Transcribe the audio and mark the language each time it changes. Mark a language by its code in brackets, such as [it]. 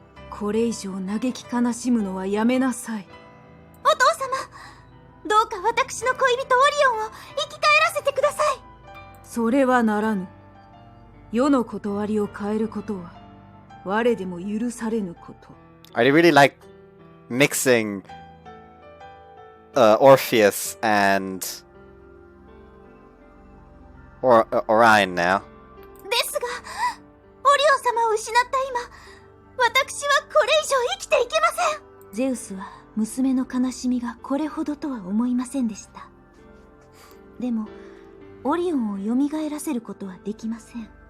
[ja] これ以上嘆き悲しむのはやめなさい。お父様、どうか私の恋人オリオンを生き返らせてください。それはならぬ。世の断りを変えることは、我でも許されぬこと。 [en] I really like mixing Orpheus and Orion now. [ja] ですが、オリオン様を失った今、私はこれ以上生きていけません。ゼウスは娘の悲しみがこれほどとは思いませんでした。でも、オリオンを蘇らせることはできません。